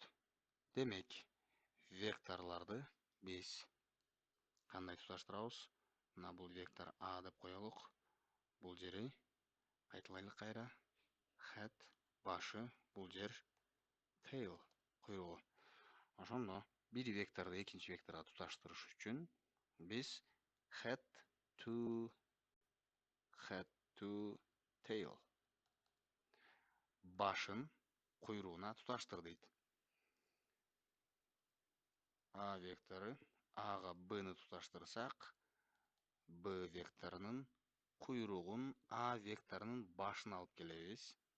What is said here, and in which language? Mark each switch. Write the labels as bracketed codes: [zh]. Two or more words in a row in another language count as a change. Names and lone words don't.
[ky] Демек, векторларды биз кандай туташтырабыз? Мына бул вектор А деп коелук. Бул жери кайталайлы кайра. Head башы, бул жер tail куйругу. Ошондо бир векторду экинчи векторго туташтырыш үчүн биз [en] head to tail [ky] башын куйругуна туташтыр дейт. А вектору Ага Бны туташтырсак, Б векторунун куйругун А векторунун башына алып келебиз.